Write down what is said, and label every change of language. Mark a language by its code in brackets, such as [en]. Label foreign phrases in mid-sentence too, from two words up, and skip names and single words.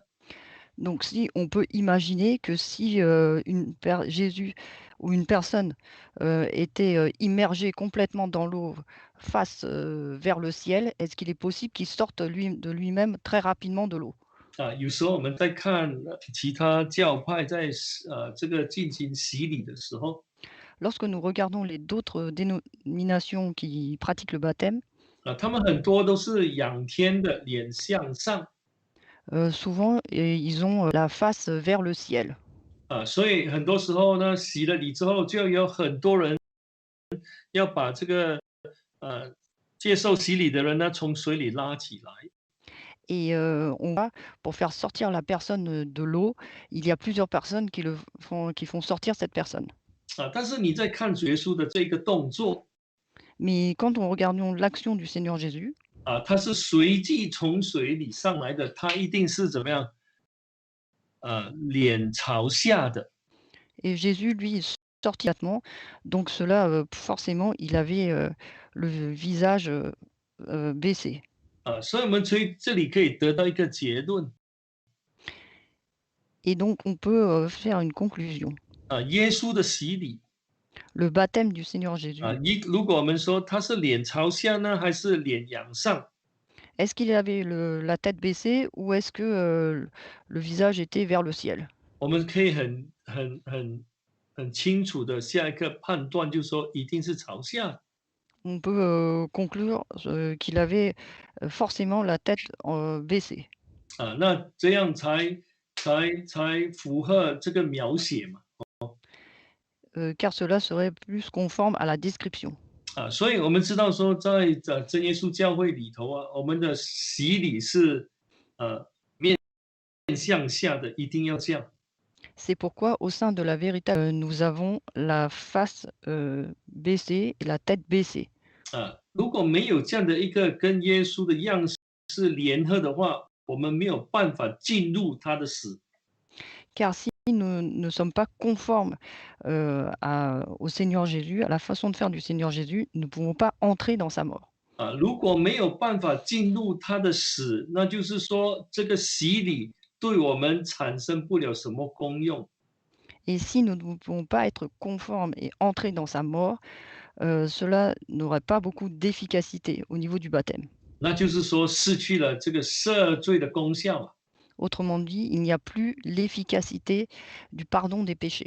[fr] Donc si on peut imaginer que si Jésus ou une personne était immergé complètement dans l'eau face vers le ciel, est-ce qu'il est possible qu'il sorte de lui-même très rapidement de l'eau? [zh] 有时候我们在看其他教派在这个进行洗礼的时候， [fr] Lorsque nous regardons d'autres dénominations qui pratiquent le baptême, [zh] 他们很多都是仰天的，脸向上。 [fr] souvent ils ont la face vers le ciel. [zh] 所以很多时候呢，洗了礼之后，就有很多人要把这个接受洗礼的人呢从水里拉起来。 [fr] Et on va pour faire sortir la personne de l'eau, il y a plusieurs personnes qui font sortir cette personne. [zh] 但是你在看主耶稣的这个动作 [fr] Mais quand on regarde l'action du Seigneur Jésus, [zh] 他是随即从水里上来的，他一定是怎么样？脸朝下的。 [fr] et Jésus, lui, est sorti immédiatement, donc cela, forcément, il avait le visage baissé. [zh] 所以我们从这里可以得到一个结论 [fr] Et donc on peut faire une conclusion. [zh] 耶稣的洗礼 [fr] Le baptême du Seigneur Jésus, [zh] 如果我们说他是脸朝下呢，还是脸仰上？ [fr] est-ce qu'il avait la tête baissée ou est-ce que le visage était vers le ciel? [zh] 我们可以很清楚的下一个判断，就是说一定是朝下。 [fr] On peut conclure qu'il avait forcément la tête baissée. [zh] 那这样才符合这个描写嘛。 [fr] Car cela serait plus conforme à la description. [zh] 所以我们知道说，在真耶稣教会里头我们的洗礼是面向下的，一定要这样。 [fr] C'est pourquoi au sein de la vérité, nous avons la face baissée et la tête baissée. [zh] 如果没有这样的一个跟耶稣的样式联合的话，我们没有办法进入他的死。 [fr] Car si nous ne sommes pas conformes au Seigneur Jésus, à la façon de faire du Seigneur Jésus, nous ne pouvons pas entrer dans sa mort. [zh] 如果没有办法进入他的死，那就是说这个洗礼对我们产生不了什么功用。 [fr] Et si nous ne pouvons pas être conformes et entrer dans sa mort, cela n'aurait pas beaucoup d'efficacité au niveau du baptême. [zh] 那就是说失去了这个赦罪的功效。 [fr] Autrement dit, il n'y a plus l'efficacité du pardon des péchés.